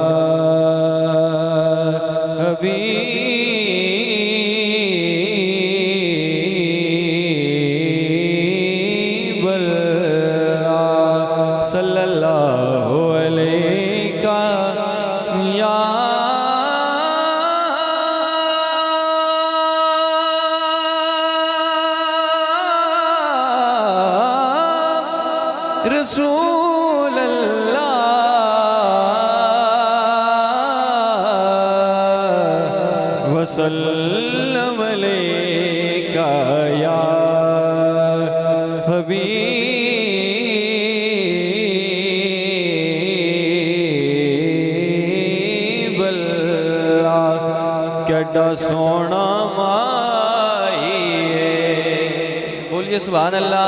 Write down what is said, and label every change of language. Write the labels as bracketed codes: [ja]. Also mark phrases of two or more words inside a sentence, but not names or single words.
[ar] حبيب الله صلى الله عليك يا رسول الله وسلم عليك يا حبيب الله. [pa] کیہڑا سوہنا ماہی اے، بولیے [ar] سبحان الله.